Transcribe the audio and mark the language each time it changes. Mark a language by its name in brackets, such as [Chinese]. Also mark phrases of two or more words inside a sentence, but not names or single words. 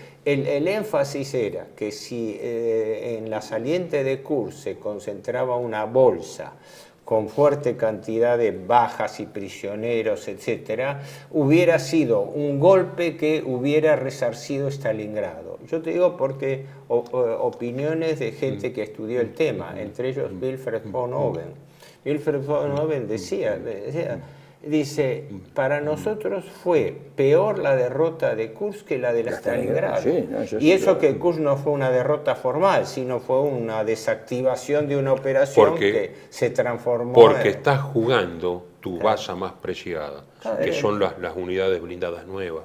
[Spanish] Entonces, El énfasis era que si en la saliente de Kursk se concentraba una bolsa con fuerte cantidad de bajas y prisioneros, etc., hubiera sido un golpe que hubiera resarcido Stalingrado. Yo te digo porque opiniones de gente que estudió el tema, entre ellos Wilfred von Oben. Wilfred von Oben dice, para nosotros fue peor la derrota de Kursk que la de Stalingrado. Sí, no, y eso que Kursk no fue una derrota formal, sino fue una desactivación de una operación que se transformó porque estás jugando tu base más preciada, que son las unidades blindadas nuevas.